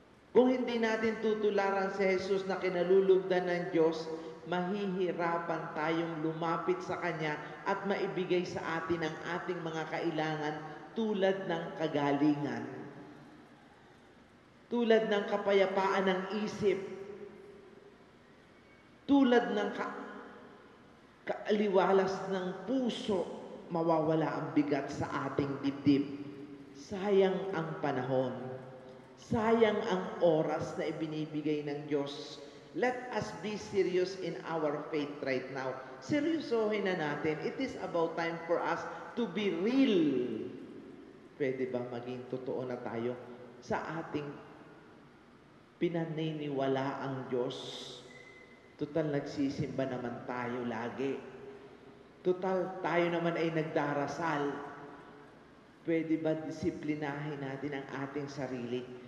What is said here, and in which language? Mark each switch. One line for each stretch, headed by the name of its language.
Filipino: Kung hindi natin tutularan si Jesus na kinalulugdan ng Diyos, mahihirapan tayong lumapit sa Kanya at maibigay sa atin ang ating mga kailangan tulad ng kagalingan, tulad ng kapayapaan ng isip, tulad ng kaaliwalas ng puso, mawawala ang bigat sa ating dibdib. Sayang ang panahon. Sayang ang oras na ibinibigay ng Diyos.
English: Let us be serious in our faith right now.
Filipino: Seryosohin na natin.
English: It is about time for us to be real.
Filipino: Pwede ba maging totoo na tayo sa ating pinaniniwala ang Diyos? Total nagsisimba naman tayo lagi. Total tayo naman ay nagdarasal. Pwede ba disiplinahin natin ang ating sarili?